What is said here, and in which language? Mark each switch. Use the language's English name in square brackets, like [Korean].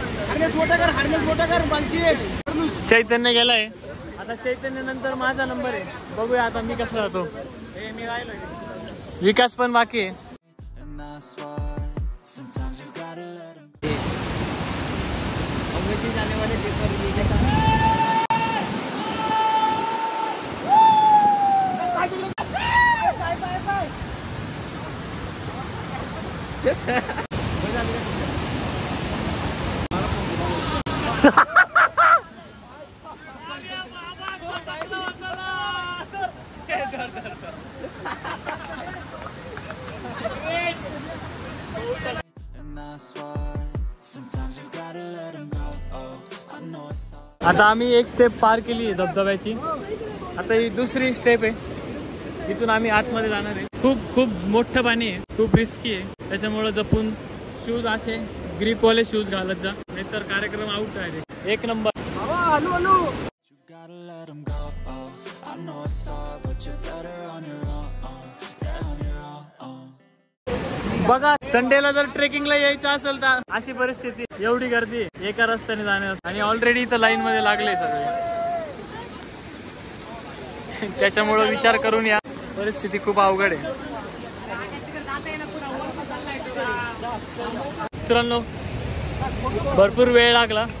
[Marathi] Harness मोठा कर मानसी. चैतन्य गेलाय. आता चैतन्य नंतर माझा नंबर आहे. बघूया आता मी कसं जातो. मी राहिलो. विकास पण बाकी आहे. [English] And that's why sometimes you gotta let them go. जाने वाले paper And that's why sometimes you gotta let them go. I know it's hard. [Marathi] आता आम्ही एक स्टेप पार केली आहे धबधब्याची. आता ही दुसरी स्टेप आहे. इथून आम्ही आतमध्ये जाणार आहे. खूप मोठं पाणी आहे, खूप रिस्की आहे. त्याच्यामुळे जपून शूज असे ग्रिपवाले शूज घालत जा, नाहीतर कार्यक्रम आउट आहे. एक number. [English] You gotta let them go. I know it's hard, but you're better on your own. Yeah, on your own. [Marathi] बघा, संडेला जर ट्रेकिंगला यायचं असेल तर अशी परिस्थिती, एवढी गर्दी एका रस्त्याने जाण्यास. आणि ऑलरेडी इथं लाईन मध्ये लागले सगळे. त्याच्यामुळे विचार करून या. परिस्थिती खूप अवघड आहे मित्रांनो. भरपूर वेळ लागला.